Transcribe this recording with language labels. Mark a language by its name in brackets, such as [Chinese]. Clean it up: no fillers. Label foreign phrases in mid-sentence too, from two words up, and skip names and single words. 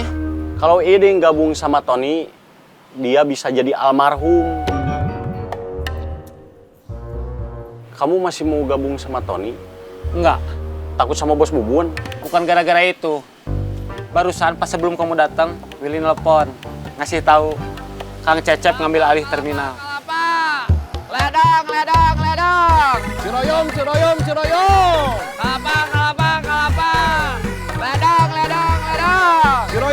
[Indonesian] Kalau Iding gabung sama Tony, dia bisa jadi almarhum. Kamu masih mau gabung sama Tony? Enggak. Takut sama Bos Bubun? Bukan gara-gara itu. Barusan pas sebelum kamu datang, Willy nelpon. Ngasih tahu Kang Cecep ngambil alih terminal. Ledang, ledang, ledang. Ciroyom, ciroyom, ciroyom. Kelapa, kelapa, kelapa. Ledang, ledang, ledang.